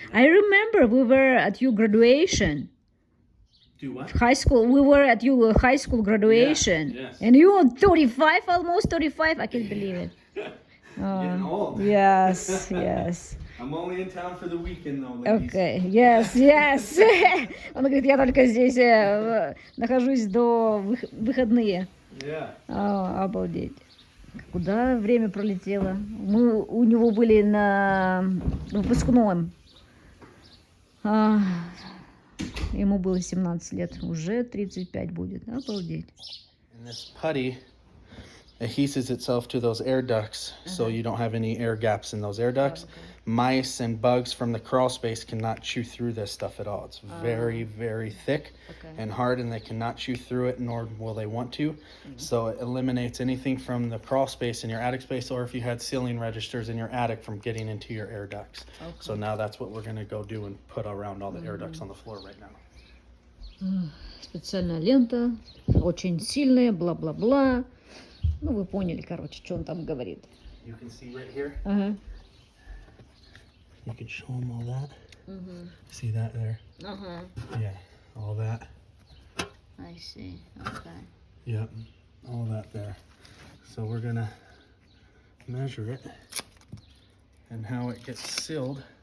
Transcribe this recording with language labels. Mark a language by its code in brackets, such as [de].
[en] I remember we were at your graduation. Do what? High school. We were at your high school graduation. yes. And you were 35, almost 35. I can't believe it. Getting old. Yes, yes. I'm only in town for the weekend though, ladies. Okay, yes, yes. [ru] Он говорит, я только здесь нахожусь до выходные. [en] Yeah. [ru] Обалдеть. Куда время пролетело? Мы у него были на выпускном. Ему было 17 лет, уже 35 будет. Обалдеть. [en] And this putty adheses itself to those air ducts, so you don't have any air gaps in those air ducts. Mice and bugs from the crawl space cannot chew through this stuff at all. It's very, very thick and hard, and they cannot chew through it, nor will they want to. So it eliminates anything from the crawl space in your attic space, or if you had ceiling registers in your attic, from getting into your air ducts. So now that's what we're going to go do and put around all the air ducts on the floor right now. [ru] Специальная лента, очень сильная, бла-бла-бла. Ну, вы поняли, короче, что он там говорит. [en] You can see right here. [ru] Ага. [en] You can show them all that. See that there? [ru] Ага. [en] Yeah, all that. I see. Okay. Yep, all that there. So we're gonna measure it, and how it gets sealed